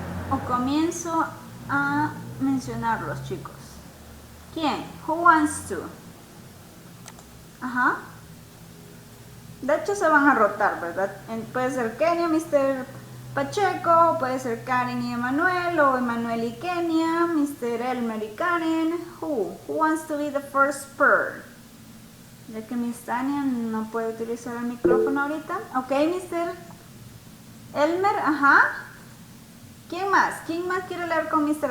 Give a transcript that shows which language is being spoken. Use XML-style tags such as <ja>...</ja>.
<es>¿O comienzo a mencionarlos, chicos? ¿Quién?</es> <en>Who wants to?</en> <es>De hecho se van a rotar, ¿verdad? Puede ser Kenia, Mr. Pacheco, puede ser Karen y Emanuel, o Emanuel y Kenia, Mr. Elmer y Karen.</es> <en>Who wants to be the first pair?</en> <es>Ya que Miss Tania no puede utilizar el micrófono ahorita. Ok, Mr. Elmer, ¿Quién más? ¿Quién más quiere leer con Mr.</es>